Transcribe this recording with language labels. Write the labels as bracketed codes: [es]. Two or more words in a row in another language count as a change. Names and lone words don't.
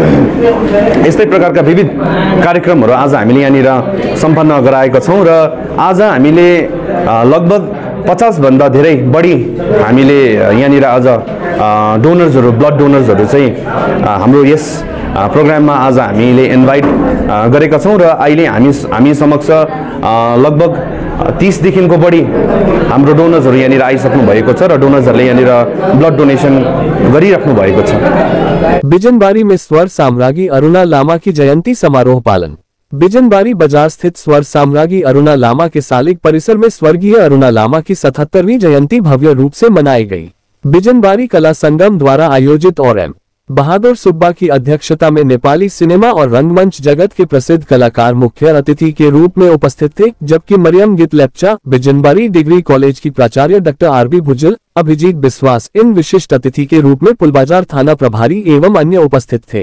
[ne] यस्तै प्रकारका विविध कार्यक्रमहरू आज हामीले यहाँनिर सम्पन्न गराएका छौँ र आज हामीले लगभग 50 भन्दा धेरै बढी हामीले यहाँनिर आज डोनर्सहरू ब्लड डोनर्सहरू चाहिँ हाम्रो यस प्रोग्राममा आज हामीले इन्भाइट गरेका छौँ र अहिले हामी समक्ष लगभग 30 देखिको बढी हाम्रो डोनर्सहरू यहाँनिर आइसक्नु भएको छ र डोनर्सहरूले यहाँनिर [en] blood donation [ne] गरिराख्नु भएको छ। [hi] बिजनबारी में स्वर साम्राज्ञी अरुणा लामा की जयंती समारोह पालन। बिजनबारी बाजार स्थित स्वर साम्राज्ञी अरुणा लामा के सालिक परिसर में स्वर्गीय अरुणा लामा की 77वीं जयंती भव्य रूप से मनाई गई। बिजनबारी कला संगम द्वारा आयोजित और एम बहादुर सुब्बा की अध्यक्षता में नेपाली सिनेमा और रंगमंच जगत के प्रसिद्ध कलाकार मुख्य अतिथि के रूप में उपस्थित थे, जबकि मरियम गित लेप्चा बिजनबारी डिग्री कॉलेज की प्राचार्य डॉक्टर आरबी भुजल, अभिजीत बिस्वास इन विशिष्ट अतिथि के रूप में पुलबाजार थाना प्रभारी एवं अन्य उपस्थित थे।